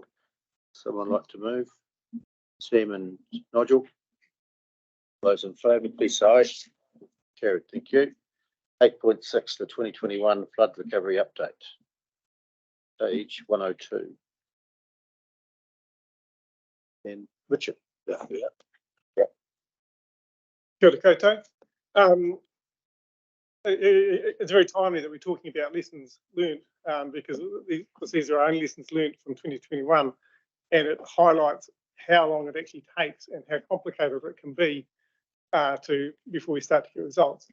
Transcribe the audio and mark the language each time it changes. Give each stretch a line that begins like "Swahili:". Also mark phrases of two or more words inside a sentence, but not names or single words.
English: Someone like to move? Sam and Nigel. Those in favour, please say aye. Carried, thank you. 8.6, the 2021 flood recovery update. Page 102. And Richard.
Māori: Kia ora koutou.
English: It's very timely that we're talking about lessons learned because these are our own lessons learned from 2021, and it highlights how long it actually takes and how complicated it can be before we start to get results.